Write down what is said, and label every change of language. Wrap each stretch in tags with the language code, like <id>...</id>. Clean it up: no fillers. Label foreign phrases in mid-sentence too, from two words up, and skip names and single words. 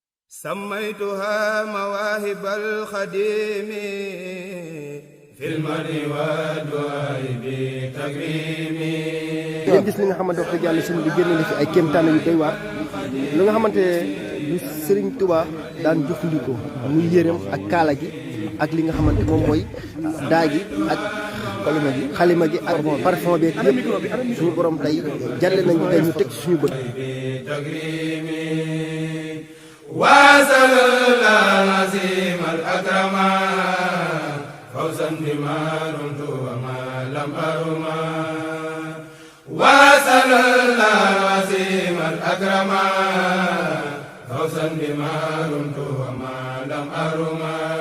<ar>سميتها مواهب الخديم في المدح والدعاء بتكريمي.</ar> <wo>ngeen gis li nga xamante wax dëgg yàlla sëriñ bi génne na fi ay kéemtaan yu doy waar lu nga xamante lu sëriñ Touba daan jëfandikoo muy yërëm ak kaala gi ak li nga xamante moom mooy daa gi ak xalima gi ak parfum beeg yëpp suñu borom tey jàlle nañu tey ñu teg ci suñu bët.</wo> <ar>واصل العظيم الأكرم فوزا بما رمت وما لم أرما. واصل العظيم الأكرم فوزا بما رمت وما لم أرما.</ar>